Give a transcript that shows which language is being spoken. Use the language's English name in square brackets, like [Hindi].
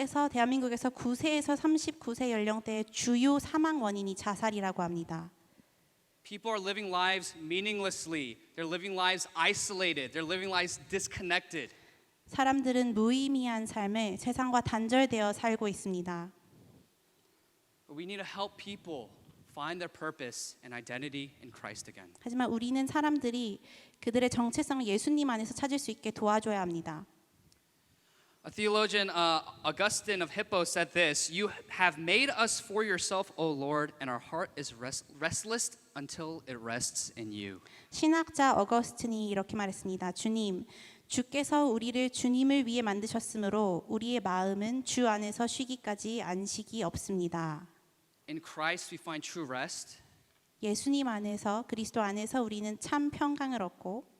[Korean] 대한민국에서 9세에서 39세 연령대의 주요 사망 원인이 자살이라고 합니다. [English] People are living lives meaninglessly. They're living lives isolated. They're living lives disconnected. [Korean] 사람들은 무의미한 삶을 세상과 단절되어 살고 있습니다. [English] But we need to help people find their purpose and identity in Christ again. [Korean] 하지만 우리는 사람들이 그들의 정체성을 예수님 안에서 찾을 수 있게 도와줘야 합니다. [English] A theologian, Augustine of Hippo, said this: "You have made us for yourself, O Lord, and our heart is restless until it rests in you." [Korean] 신학자 어거스틴이 이렇게 말했습니다. 주님, 주께서 우리를 주님을 위해 만드셨으므로 우리의 마음은 주 안에서 쉬기까지 안식이 없습니다. [English] In Christ we find true rest, [Korean] 예수님 안에서 그리스도 안에서 우리는 참 평강을 얻고